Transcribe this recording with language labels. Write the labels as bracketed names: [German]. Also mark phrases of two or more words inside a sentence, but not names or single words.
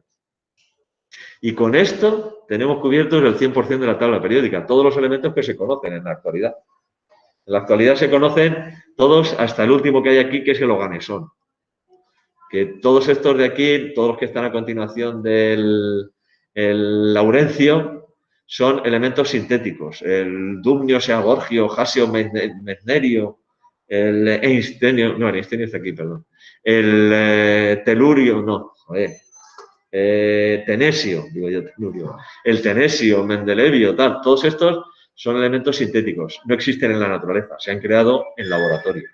[Spanish] Y con esto tenemos cubiertos el 100% de la tabla periódica, todos los elementos que se conocen en la actualidad. En la actualidad se conocen todos, hasta el último que hay aquí, que es el oganesón. Que todos estos de aquí, todos los que están a continuación del laurencio, son elementos sintéticos. El dumnio, seagorgio, jasio, mesnerio, el einsteinio, no, el einsteinio está aquí, perdón. El telurio, no, joder. Tenesio, digo yo, telurio. El tenesio, mendelevio, tal, todos estos son elementos sintéticos, no existen en la naturaleza, se han creado en laboratorio.